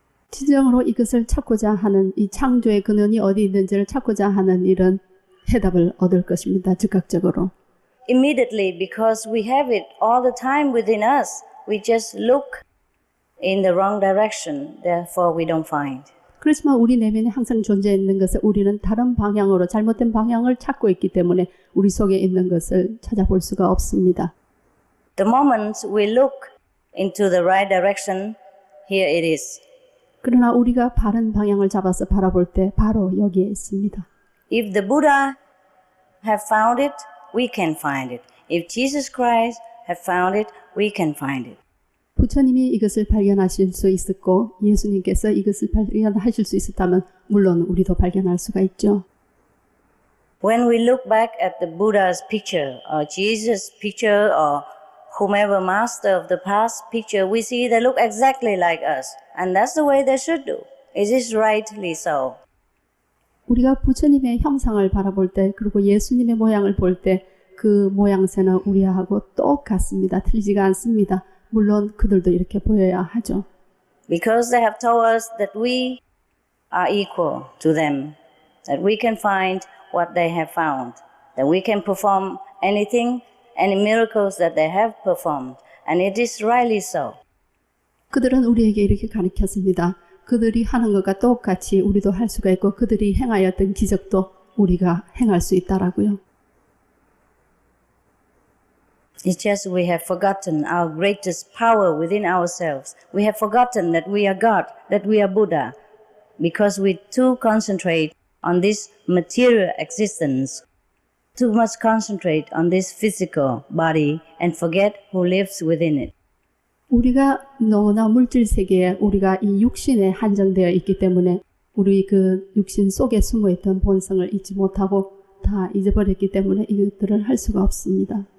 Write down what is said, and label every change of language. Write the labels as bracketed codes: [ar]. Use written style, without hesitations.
[ko] 진정으로 이것을 찾고자 하는 이 창조의 근원이 어디 있는지를 찾고자 하는 이런 해답을 얻을 것입니다. 즉각적으로. [en] Immediately, because we have it all the time within us. We just look in the wrong direction, therefore we don't find. [ko] 그렇지만 우리 내면에 항상 존재 있는 것을 우리는 다른 방향으로 잘못된 방향을 찾고 있기 때문에 우리 속에 있는 것을 찾아볼 수가 없습니다. [en] The moment we look into the right direction, here it is. [ko] 그러나 우리가 바른 방향을 잡아서 바라볼 때 바로 여기에 있습니다. [en] If the Buddha have found it, we can find it. If Jesus Christ have found it, we can find it. [ko] 부처님이 이것을 발견하실 수 있었고 예수님께서 이것을 발견하실 수 있었다면 물론 우리도 발견할 수가 있죠. [en] When we look back at the Buddha's picture or Jesus' picture or whomever master of the past picture, we see they look exactly like us. And that's the way they should do. It is rightly so. [ko] 우리가 부처님의 형상을 바라볼 때 그리고 예수님의 모양을 볼 때 그 모양새는 우리하고 똑같습니다. 틀리지가 않습니다. 물론 그들도 이렇게 보여야 하죠. [en] Because they have told us that we are equal to them. that we can find what they have found, that we can perform anything, any miracles that they have performed. And it is rightly so. [ko] 그들은 우리에게 이렇게 가르쳤습니다. 그들이 하는 것과 똑같이 우리도 할 수가 있고 그들이 행하였던 기적도 우리가 행할 수 있다라고요. [en] It's just we have forgotten our greatest power within ourselves. We have forgotten that we are God, that we are Buddha, because we too concentrate on this material existence, too much concentrate on this physical body and forget who lives within it. [ko] 우리가 너무나 물질 세계에 우리가 이 육신에 한정되어 있기 때문에 우리 그 육신 속에 숨어있던 본성을 잊지 못하고 다 잊어버렸기 때문에 이것들을 할 수가 없습니다.